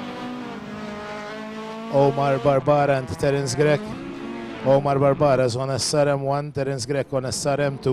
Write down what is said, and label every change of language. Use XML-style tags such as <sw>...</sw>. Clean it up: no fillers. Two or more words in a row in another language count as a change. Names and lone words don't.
<en>Omar Barbara and Terence Grek. Omar Barbara is on SRM1, Terence Grek on SRM2.</en>